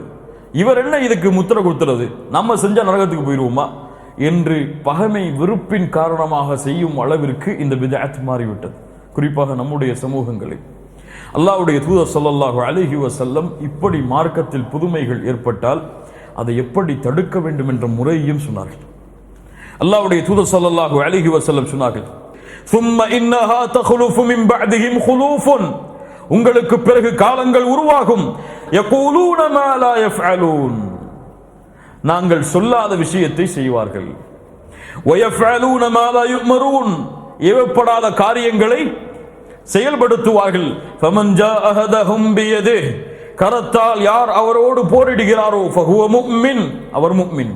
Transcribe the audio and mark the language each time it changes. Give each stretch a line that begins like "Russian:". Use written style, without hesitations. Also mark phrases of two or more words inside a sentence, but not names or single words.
Tamil: இவர் என்ன இதுக்கு முத்திரை கொடுத்துறது? நம்ம செஞ்சா நரகத்துக்கு போயிடுவோமா என்று பகைமை வெறுப்பின் காரணமாக செய்யும் அளவிற்கு இந்த பித்அத் மாறிவிட்டது. குறிப்பாக நம்முடைய சமூகங்களில் அல்லாஹ்வுடைய தூதர்
Arabic: صلى الله عليه وسلم
Tamil: இப்படி மார்க்கத்தில் புதுமைகள் ஏற்பட்டால் அதை எப்படி தடுக்க வேண்டும் என்ற முறையையும் சொன்னார்கள். அல்லாஹ்வுடைய தூதர்
Arabic: صلى الله عليه وسلم
Tamil: சொன்னார்கள்,
Arabic: ثُمَّ إِنَّهَا تَخْلُفُ مِنْ بَعْدِهِمْ خُلُوفٌ,
Tamil: உங்களுக்கு பிறகு காலங்கள் உருவாகும்,
Arabic: يقولون ما لا يفعلون,
Tamil: நாங்கள் சொல்லாத விஷயத்தை செய்வார்கள்.
Arabic: ويفعلون ما لا يؤمرون,
Tamil: ஏவப்படாத காரியங்களை செயல்படுத்துவார்கள்.
Arabic: فمن جاهدهم بيده,
Tamil: கரத்தால் யார் அவரோடு போரிடுகிறாரோ
Arabic: فهو مؤمن,
Tamil: அவர் முஃமின்.